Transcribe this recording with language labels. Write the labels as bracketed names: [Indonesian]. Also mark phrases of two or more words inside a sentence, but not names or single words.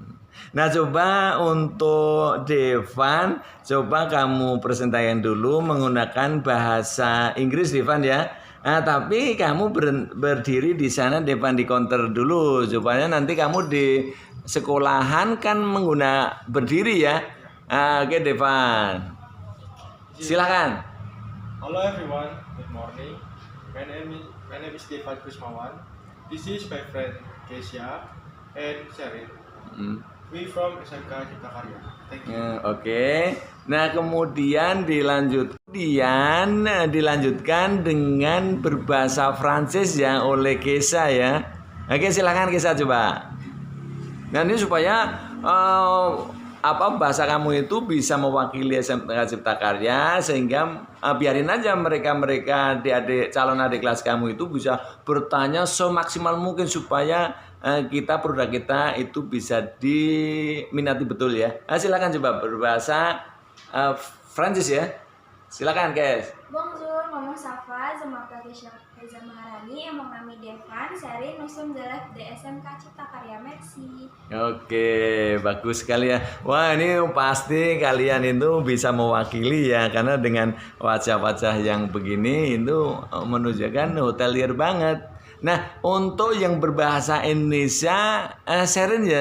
[Indonesian] Nah, coba untuk Devan, coba kamu presentasikan dulu menggunakan bahasa Inggris, Devan ya. Tapi kamu berdiri di sana, Devan, di counter dulu supaya nanti kamu di sekolahan kan berdiri ya. Oke, Devan. Silakan. [English] Hello everyone, good morning. My name is Devan Kusmawan. This is my friend Kesia and Sherin. We from SMK Cipta Karya. Thank you. [Indonesian] Oke. Nah, kemudian dilanjutkan dengan berbahasa Prancis ya oleh Kesa ya. Oke, silakan Kesa coba. Nah, ini supaya bahasa kamu itu bisa mewakili SMK Cipta Karya, sehingga biarin aja mereka adik calon adik kelas kamu itu bisa bertanya semaksimal mungkin supaya produk kita itu bisa diminati betul ya. Silakan coba berbahasa Prancis ya. Silakan, guys. [French] Bonjour, maman Safa, je m'appelle Reza Maharani, et mon ami Devan, Sherin, nous sommes élèves de SMK Cipta Karya. Merci. [Indonesian] Oke, bagus sekali ya. Wah, ini pasti kalian itu bisa mewakili ya, karena dengan wajah-wajah yang begini itu menunjukkan hotelier banget. Nah, untuk yang berbahasa Indonesia, Sherin ya.